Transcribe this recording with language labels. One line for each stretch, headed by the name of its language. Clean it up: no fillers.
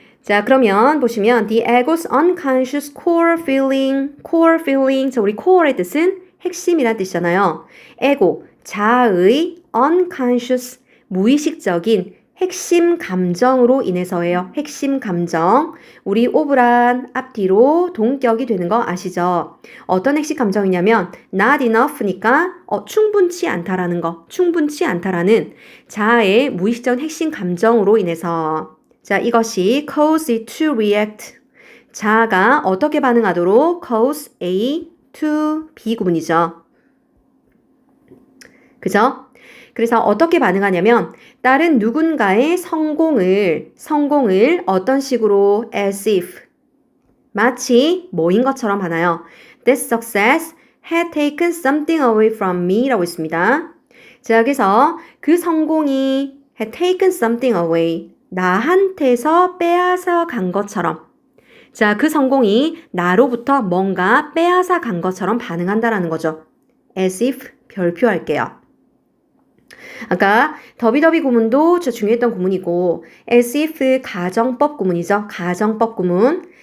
Korean: 자, 그러면 보시면
English: the ego's unconscious core feeling.
Korean: 자, 우리 core의 뜻은 핵심이란 뜻이잖아요. 에고, 자아의 unconscious, 무의식적인 핵심 감정으로 인해서예요. 핵심 감정. 우리 오브란 앞뒤로 동격이 되는 거 아시죠? 어떤 핵심 감정이냐면
English: not enough
Korean: 니까 충분치 않다라는 거. 충분치 않다라는 자아의 무의식적인 핵심 감정으로 인해서 자, 이것이
English: cause it to react.
Korean: 자아가 어떻게 반응하도록
English: cause A to B
Korean: 구문이죠. 그죠? 그래서 어떻게 반응하냐면 다른 누군가의 성공을 어떤 식으로 as if 마치 뭐인 것처럼 하나요?
English: That success had taken something away from me
Korean: 라고 있습니다. 자, 그래서 그 성공이
English: had taken something away
Korean: 나한테서 빼앗아 간 것처럼 자, 그 성공이 나로부터 뭔가 빼앗아 간 것처럼 반응한다라는 거죠. as if 별표할게요. 아까 더비더비 구문도 저 중요했던 구문이고 as if 가정법 구문이죠. 가정법 구문.